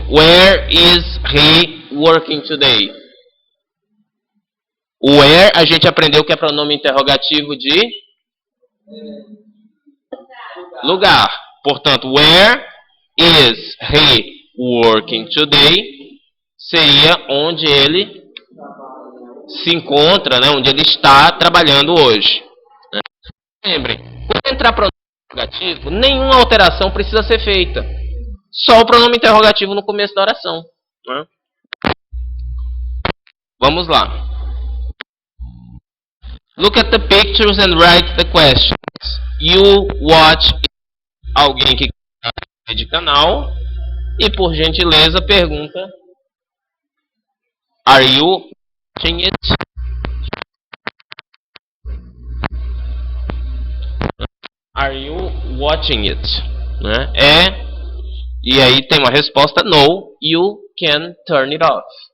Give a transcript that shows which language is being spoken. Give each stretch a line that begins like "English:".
English: Where is he working today?
Portuguese: O where a gente aprendeu que é pronome interrogativo de lugar. Portanto,
English: where is he working today?
Portuguese: Seria onde ele se encontra, né? Onde ele está trabalhando hoje. Lembrem, quando entrar pronome interrogativo, nenhuma alteração precisa ser feita. Só o pronome interrogativo no começo da oração. Né? Vamos lá.
English: Look at the pictures and write the questions. You watch it.
Portuguese: Alguém que quer de canal. E por gentileza pergunta:
English: Are you watching it? Are you watching it?
Portuguese: Né? E aí tem uma resposta:
English: No, you can turn it off.